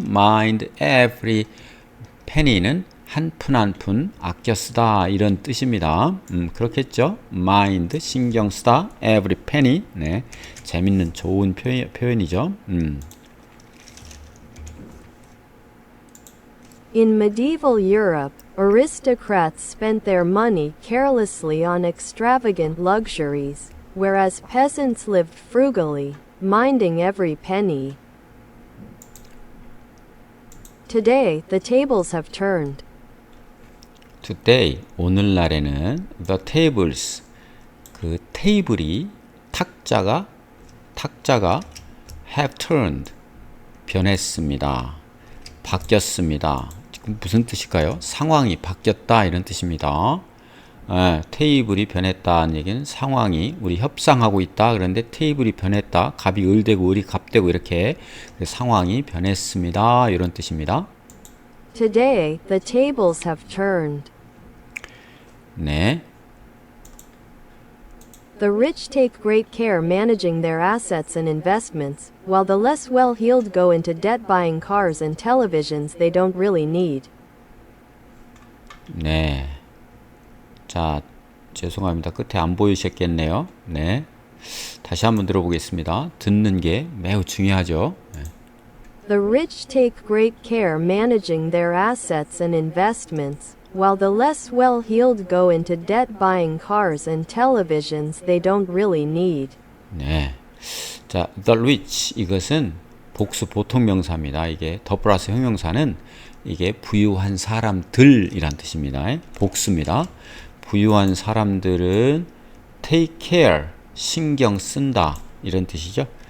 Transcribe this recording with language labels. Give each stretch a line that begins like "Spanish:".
English: mind every penny
Korean: 는 한 푼 한 푼 아껴 쓰다 이런 뜻입니다. 그렇겠죠?
English: mind
Korean: 신경 쓰다
English: every penny.
Korean: 네, 재밌는 좋은 표현이죠.
English: In medieval Europe, aristocrats spent their money carelessly on extravagant luxuries, whereas peasants lived frugally, minding every penny. Today, the tables have turned. Today,
Korean: 오늘날에는
English: the tables,
Korean: 그 테이블이 탁자가
English: have turned,
Korean: 변했습니다. 바뀌었습니다. 지금 무슨 뜻일까요? 상황이 바뀌었다 이런 뜻입니다. 테이블이 변했다는 얘기는 상황이 우리 협상하고 있다. 그런데 테이블이 변했다. 갑이 을되고 을이 갑되고 이렇게 상황이 변했습니다. 이런 뜻입니다.
English: Today, the tables have turned.
Korean: 네.
English: The rich take great care managing their assets and investments, while the less well-heeled go into debt buying cars and televisions they don't really need.
Korean: 네. 자, 죄송합니다. 끝에 안 보이셨겠네요. 네. 다시 한번 들어보겠습니다. 듣는 게 매우 중요하죠. 네.
English: The rich take great care managing their assets and investments, while the less well-heeled go into debt buying cars and televisions they don't really need.
Korean: 네. 자, the rich 이것은 복수 보통 명사입니다. 이게 더 플러스 형용사는 이게 부유한 사람들이란 뜻입니다. 복수입니다. 부유한 사람들은
English: take care,
Korean: 신경 쓴다 이런 뜻이죠.